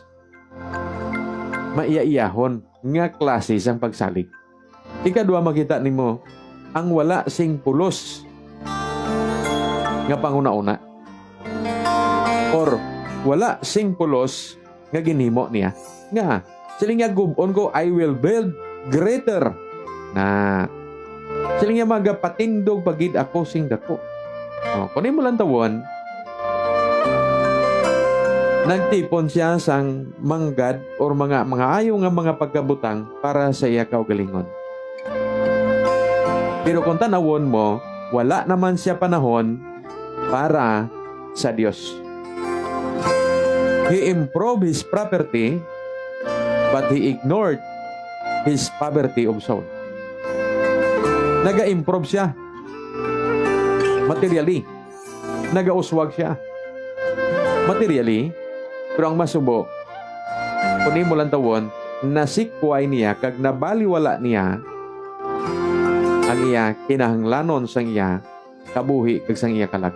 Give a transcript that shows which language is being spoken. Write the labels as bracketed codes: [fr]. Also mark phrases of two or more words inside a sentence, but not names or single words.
[hil] Maiya-iyahon nga klase sang pagsalig. Ikadua makita nimo ang wala sing pulos nga panguna-una. Or wala sing pulos nga ginhimo niya. Nga Sila nga gubon ko, [en] I will build greater. [hil] Na, sila nga magapatindog pagid ako sing dako. Kunin mo lang tawon, nagtipon siya sang manggad or mga ayaw nga mga pagkabutang para sa iya kaugalingon. Pero kung tanawon mo, wala naman siya panahon para sa Diyos. [en] He improved his property, but he ignored his poverty of soul. [hil] Naga-improve siya materially. Naga-uswag siya materially. Pero ang masubo, kunin mo lang tawon, nasikway niya, kag nabaliwala niya ang iya kinahanglanon sang iya kabuhi kag sang iya kalag.